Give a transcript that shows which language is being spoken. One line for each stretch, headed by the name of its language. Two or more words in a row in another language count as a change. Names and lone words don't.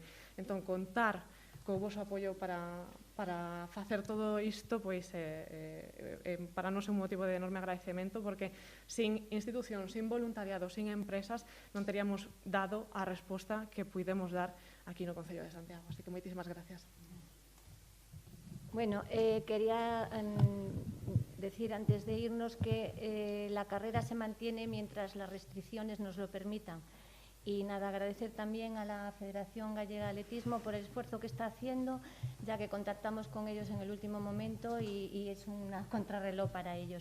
Galician: Entón, contar co voso apoio para facer todo isto, pois, para nós é un motivo de enorme agradecemento, porque sin institucións, sin voluntariado, sin empresas, non teríamos dado a resposta que puidemos dar aquí no Concello de Santiago. Así que moitísimas gracias.
Spanish: Bueno, quería decir antes de irnos que la carrera se mantiene mientras las restricciones nos lo permitan. Y nada, agradecer también a la Federación Gallega de Atletismo por el esfuerzo que está haciendo, ya que contactamos con ellos en el último momento y es una contrarreloj para ellos.